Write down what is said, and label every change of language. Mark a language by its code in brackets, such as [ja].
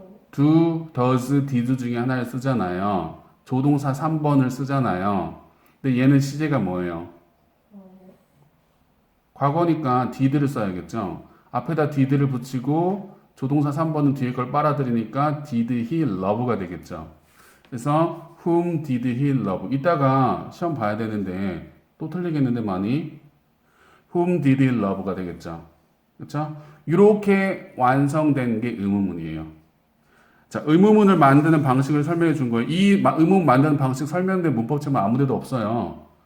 [ko] do, does, did 중에 하나를 쓰잖아요. 조동사 3번을 쓰잖아요. 근데 얘는 시제가 뭐예요? 과거니까 did를 써야겠죠. 앞에다 did를 붙이고 조동사 3번은 뒤에 걸 빨아들이니까 [en] did he love [ko] 가 되겠죠. [en] 그래서 whom did he love? [ko] 이따가 시험 봐야 되는데 또 틀리겠는데 많이 [en] whom did he love [ko] 가 되겠죠. 그렇죠? 이렇게 완성된 게 의문문이에요. 자, 의문문을 만드는 방식을 설명해 준 거예요. 이 의문문 만드는 방식 설명된 문법책은 아무데도 없어요.